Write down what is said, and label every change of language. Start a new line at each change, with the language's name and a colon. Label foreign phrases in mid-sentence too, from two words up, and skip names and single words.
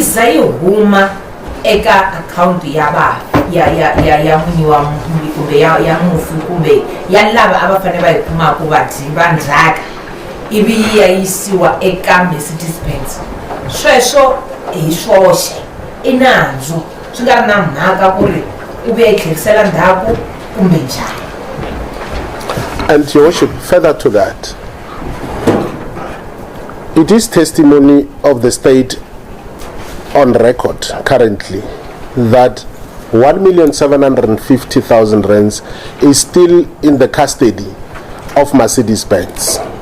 Tsonga: za yi huma eka akhawunti ya munyi wa kumbe ya mufi kumbe ya lava a va fanele va yi kumaka vadyi va ndzhaka ivi yi ya yisiwa eka Mercedes-Benz, sweswo hi swoxe i nandzu, swi nga ri na mhaka ku ri u vuya yi tlherisela ndzhaku kumbe njhani.
English: And Your Worship, further to that, it is testimony of the state on record currently that 1,750,000 rands is still in the custody of Mercedes-Benz.